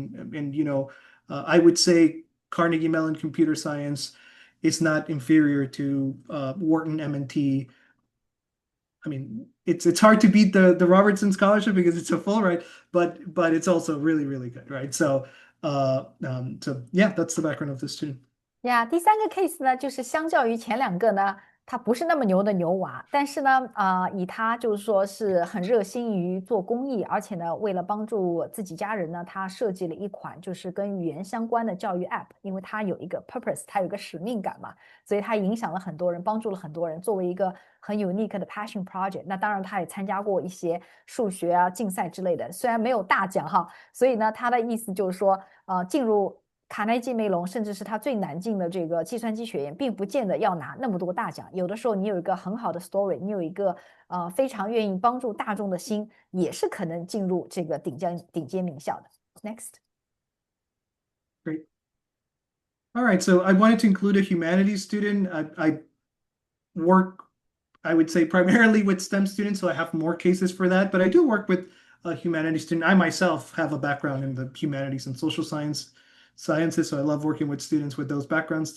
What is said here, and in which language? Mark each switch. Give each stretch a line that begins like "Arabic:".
English: And I would say Carnegie Mellon computer science is not inferior to Wharton M&T. I mean, it's hard to beat the Robertson Scholarship because it's a full ride, but it's also really, really good, right? So yeah, that's the background of this student.
Chinese: 呀，第三个 case 呢，就是相较于前两个呢，他不是那么牛的牛娃，但是呢，以他就是说是很热心于做公益，而且呢，为了帮助自己家人呢，他设计了一款就是跟语言相关的教育 app，因为他有一个 purpose，他有一个使命感嘛，所以他影响了很多人，帮助了很多人，作为一个很 unique 的 passion project。那当然，他也参加过一些数学啊竞赛之类的，虽然没有大奖哈，所以呢，他的意思就是说，进入卡耐基梅隆，甚至是他最难进的这个计算机学院，并不见得要拿那么多大奖。有的时候你有一个很好的 story，你有一个非常愿意帮助大众的心，也是可能进入这个顶尖名校的。
English: Next. Great. All right, so I wanted to include a humanities student. I work, I would say, primarily with STEM students, so I have more cases for that. But I do work with a humanities student. I myself have a background in the humanities and social sciences, so I love working with students with those backgrounds.